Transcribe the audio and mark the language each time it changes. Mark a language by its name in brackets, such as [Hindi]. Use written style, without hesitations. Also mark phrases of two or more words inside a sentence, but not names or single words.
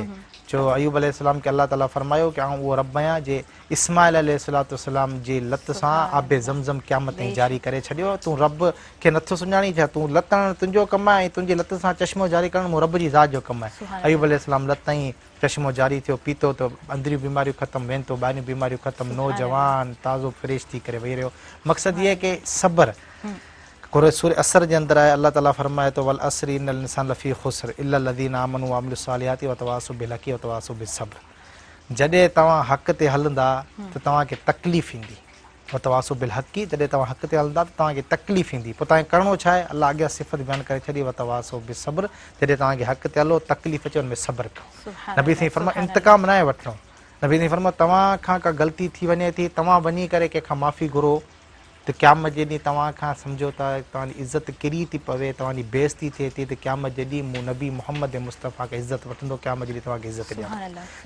[Sindhi] चयो अयूब अलैहिस्सलाम खे अल्लाह ताला फरमायो कि आउं उहो रब आहियां जे इस्माइल अलैहिस्सलाम जी लत सां आबे ज़मज़म क़यामत ताईं जारी करे छॾियो, तूं रब खे नथो सुञाणी छा, तूं लतण तुंहिंजो कमु आहे ऐं तुंहिंजी लत सां चश्मो जारी करणु मूं रब जी ज़ात जो कमु आहे। अयूब अलैहिस्सलाम लत ताईं चश्मो जारी थियो, पीतो त अंदरियूं बीमारियूं ख़तमु, वेन तो ॿाहिरियूं बीमारियूं ख़तमु, नौजवान ताज़ो फ्रेश थी करे वेही रहियो। मक़सदु इहो आहे कि सबर सूरह असर जे अंदरि आहे, अल्लाह ताला फरमाए थो [Arabic] والعصر إن الإنسان لفي خسر إلا الذين آمنوا وعملوا الصالحات وتواصوا بالحق وتواصوا بالصبر. [Sindhi] जॾहिं तव्हां हक़ ते हलंदा त तव्हांखे तकलीफ़ ईंदी, [Arabic] وتواصوا بالحق, [Sindhi] जॾहिं तव्हां हक़ ते हलंदा त तव्हांखे तकलीफ़ ईंदी, पोइ तव्हांखे करिणो छा आहे, अल्लाह अॻियां सिफ़त बयानु करे छॾी [Arabic] وتواصوا بالصبر, [Sindhi] जॾहिं तव्हांखे हक़ ते हलो तकलीफ़ अचे हुन में सबर कयो। नबी साईं फरमायो इंतकाम न आहे वठिणो, नबी साईं फरमायो तव्हां खां का ग़लती थी वञे थी, तव्हां वञी करे कंहिंखां माफ़ी घुरो त क़यामत जे ॾींहुं तव्हां खां सम्झो था तव्हांजी इज़त किरी थी पवे, तव्हांजी बेइज़ती थिए थी, त क़यामत जे ॾींहुं मूं नबी मोहम्मद मुस्तफ़ा खे इज़त वठंदो, क़यामत जे ॾींहुं तव्हांखे इज़त ॾियां।